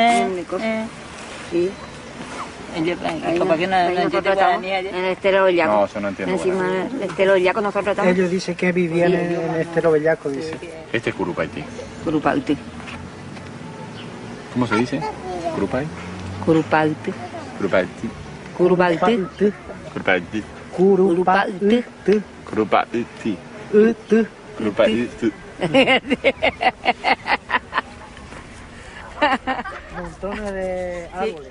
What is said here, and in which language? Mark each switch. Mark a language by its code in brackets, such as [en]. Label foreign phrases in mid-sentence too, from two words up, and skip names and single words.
[es] Sí. ¿Por qué no entiende guaraní allá? En el Estero Bellaco. No, yo no entiendo Encima del Estero Bellaco nosotros estamos. Ellos dicen que vivían en el Estero Bellaco, dice. Este es Curupaití. Curupaití. ¿Cómo se dice? ¿Curupay? Curupaití. Curupaití. Curupaití. Curupaití. Curupaití. Curupaití. Curupaití. Montones de árboles.